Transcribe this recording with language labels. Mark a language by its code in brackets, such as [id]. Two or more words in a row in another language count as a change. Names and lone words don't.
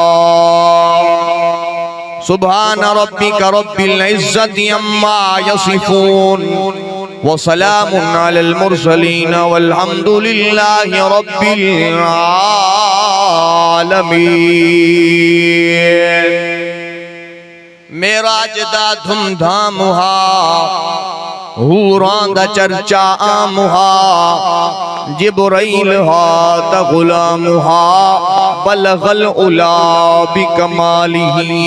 [ar] سبحان ربك رب العزة عما يصفون وسلام على المرسلين والحمد لله رب العالمين. आलमीन। [pa] معراج دا دھوم دھام ہا، حوراں دا چرچا عام ہا، جبرائیل ہا تا غلام ہا, [ar] بلغ العلى بكماله.